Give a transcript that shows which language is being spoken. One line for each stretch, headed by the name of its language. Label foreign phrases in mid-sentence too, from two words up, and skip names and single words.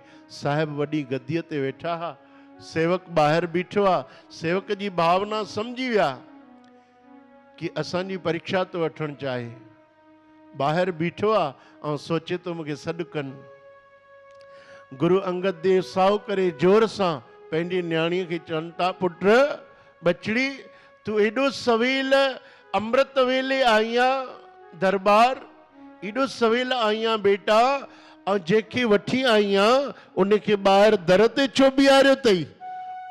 Sindhi: साहिब वॾी गद्दीअ ते वेठा हुआ, सेवक ॿाहिरि बीठो आहे, सेवक जी भावना सम्झी विया कि असांजी परीक्षा थो वठणु चाहे, ॿाहिरि बीठो आहे ऐं सोचे थो मूंखे सॾु कनि। गुरु अंगद देव साहु करे जोर सां पंहिंजी न्याणीअ खे चवनि था, पुट बचड़ी तूं एॾो सवेल अमृत वेले आई आहीं दरबार, एॾो सवेल आई आहीं बेटा, ऐं जंहिंखे वठी आई आहीं उनखे ॿाहिरि दर ते छो बीहारियो अथई?